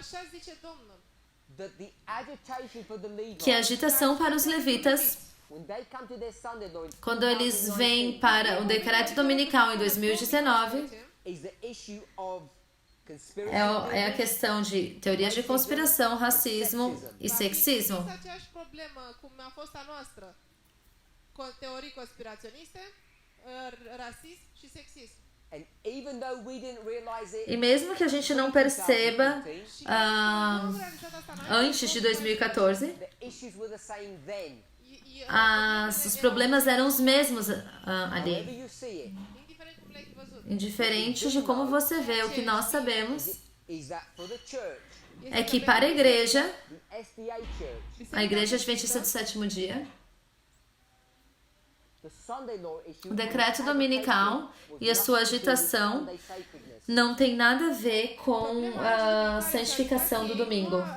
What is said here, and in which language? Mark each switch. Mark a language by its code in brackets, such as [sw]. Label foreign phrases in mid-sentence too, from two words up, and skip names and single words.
[pt] Que a agitação para os levitas, quando eles vêm para o decreto dominical em 2019, é a questão de teorias de conspiração, racismo e sexismo. [ro] Teorii conspiraționiste, rasism și sexism. [pt] E mesmo que a gente não perceba antes de 2014, os problemas eram os mesmos ali. Indiferente de como você vê, o que nós sabemos é que para a igreja Adventista do Sétimo Dia, o decreto dominical e a sua agitação não tem nada a ver com a santificação do domingo.